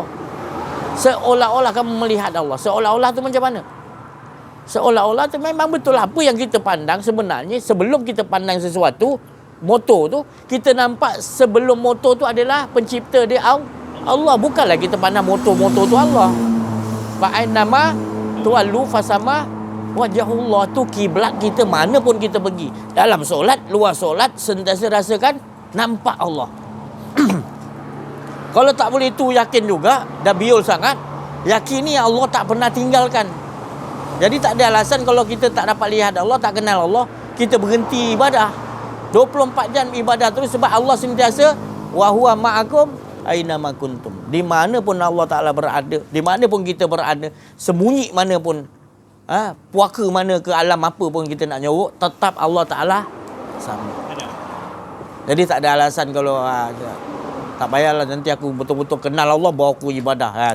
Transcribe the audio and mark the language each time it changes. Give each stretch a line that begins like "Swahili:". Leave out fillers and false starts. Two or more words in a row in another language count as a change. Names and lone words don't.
Malay: Seolah-olah kamu melihat Allah. Seolah-olah tu macam mana? Seolah-olah tu memang betul apa yang kita pandang sebenarnya. Sebelum kita pandang sesuatu, motor tu, kita nampak sebelum motor tu adalah pencipta dia Allah. Bukanlah kita pandang motor tu Allah.
Arabic: فأينما تولوا فثم وجه الله,
Malay: tu kiblat kita mana pun kita pergi. Dalam solat, luar solat, sentiasa rasakan nampak Allah. Kalau tak boleh tu yakin juga, dah biol sangat, yakini Allah tak pernah tinggalkan. Jadi tak ada alasan kalau kita tak dapat lihat Allah, tak kenal Allah, kita berhenti ibadah. 24 jam ibadah terus, sebab Allah sentiasa
Arabic: وهو معكم أينما كنتم.
Malay: Di mana pun Allah Taala berada, di mana pun kita berada, sembunyi mana pun, puaka mana ke alam apa pun kita nak nyorok, tetap Allah Taala sama. Jadi tak ada alasan kalau tak payahlah nanti aku betul-betul kenal Allah baru aku ibadah.